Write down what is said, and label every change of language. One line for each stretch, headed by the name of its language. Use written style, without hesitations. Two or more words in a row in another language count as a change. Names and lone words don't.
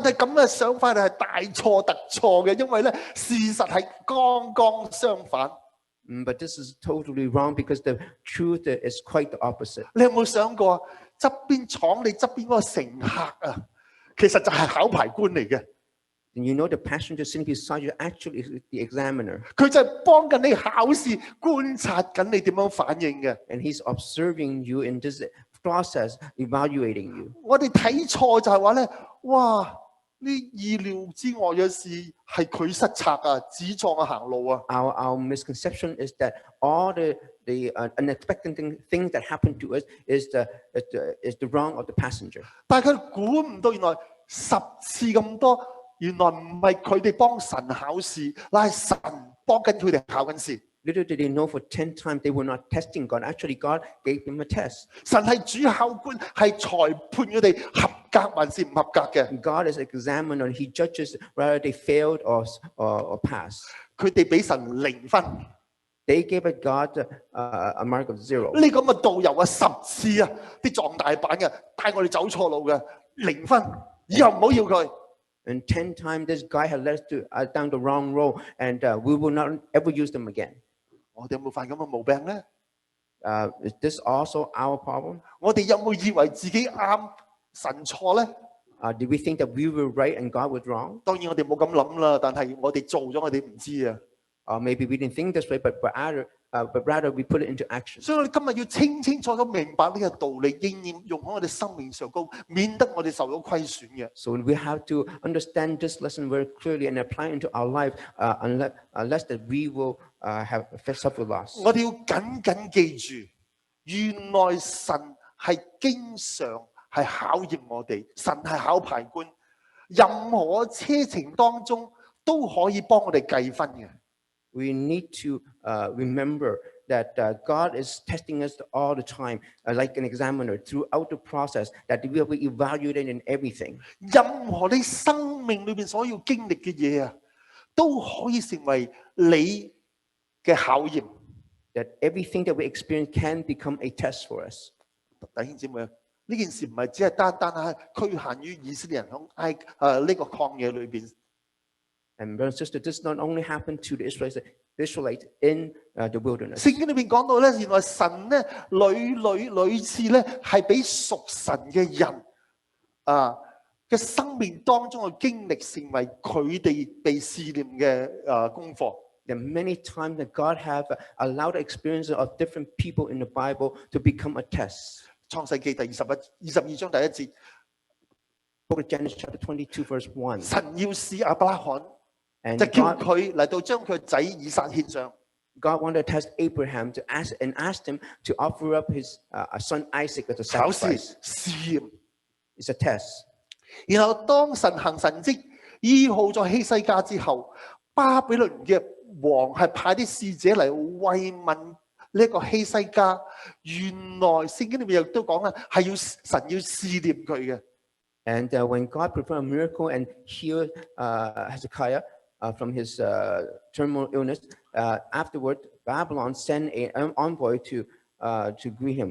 Cantonese: 但係咁嘅想法係大錯特錯嘅，因為咧事實係剛剛相反。
English: But this is totally wrong because the truth is quite the opposite.
Cantonese: 你有冇想過啊？側邊廠你側邊嗰個乘客啊，其實就係考牌官嚟嘅。
English: And you know the passenger sitting beside you actually is the examiner.
Cantonese: 佢就係幫緊你考試，觀察緊你點樣反應嘅。
English: And he's observing you in this process, evaluating you.
Cantonese: 我哋睇錯就係話咧，哇！呢意料之外嘅事係佢失策啊，指錯我行路啊。
English: Our misconception is that all the unexpected things that happen to us is the wrong of the passenger.
Cantonese: 但係佢估唔到，原來10次咁多，原來唔係佢哋幫神考試，乃係神幫緊佢哋考緊試。
English: Little did they know for 10 times they were not testing God. Actually, God gave them a test.
Cantonese: 神係主考官，係裁判佢哋合格還是唔合格嘅。
English: God is an examiner. He judges whether they failed or passed.
Cantonese: 佢哋俾神0分。
English: They gave God a mark of 0.
Cantonese: 呢個咁嘅導遊啊，10次啊，啲撞大板嘅，帶我哋走錯路嘅，0分，以後唔好要佢。
English: And 10 times this guy had led us down the wrong road, and we will not ever use them again.
Cantonese: 我哋有冇犯咁嘅毛病咧？
English: Is this also our problem?
Cantonese: 我哋有冇以為自己啱，神錯咧？
English: Did we think that we were right and God was wrong?
Cantonese: 當然我哋冇咁諗啦，但係我哋做咗，我哋唔知啊。
English: Maybe we didn't think this way, but rather we put it into action.
Cantonese: 所以我哋今日要清清楚楚明白呢個道理，應驗用喺我哋生命上高，免得我哋受到虧損嘅。
English: So we have to understand this lesson very clearly and apply it into our life, unless that we will suffer loss.
Cantonese: 我哋要緊緊記住，原來神係經常係考驗我哋，神係考牌官，任何車程當中都可以幫我哋計分嘅。
English: We need to remember that God is testing us all the time, like an examiner, throughout the process, that we will be evaluated in everything.
Cantonese: 任何你生命裏邊所要經歷嘅嘢啊，都可以成為你嘅考驗。
English: That everything that we experience can become a test for us.
Cantonese: 弟兄姊妹啊，呢件事唔係只係單係局限於以色列人喺呢個曠野裏邊。
English: And brothers and sisters, this not only happened to the Israelites in the wilderness.
Cantonese: 聖經裏邊講到咧，原來神咧屢次咧係俾屬神嘅人嘅生命當中嘅經歷，成為佢哋被試驗嘅功課。
English: There are many times that God have allowed the experiences of different people in the Bible to become a test.
Cantonese: 創世記第22章第1節。
English: Book of Genesis chapter 22 verse 1.
Cantonese: 神要試亞伯拉罕，
English: And
Cantonese: 就叫
English: God,
Cantonese: 佢嚟到將佢嘅仔以撒獻上。
English: God wanted to test Abraham and asked him to offer up his son Isaac as a
Cantonese: 考試
English: sacrifice.
Cantonese: 試驗，
English: It's a test.
Cantonese: 然後當神行神蹟醫好咗希西家之後，巴比倫嘅王係派啲使者嚟慰問呢個希西家。原來聖經裏面亦都講啦，係神要試驗佢嘅。
English: And when God performed a miracle and healed Hezekiah from his terminal illness, afterward Babylon sent an envoy to greet him.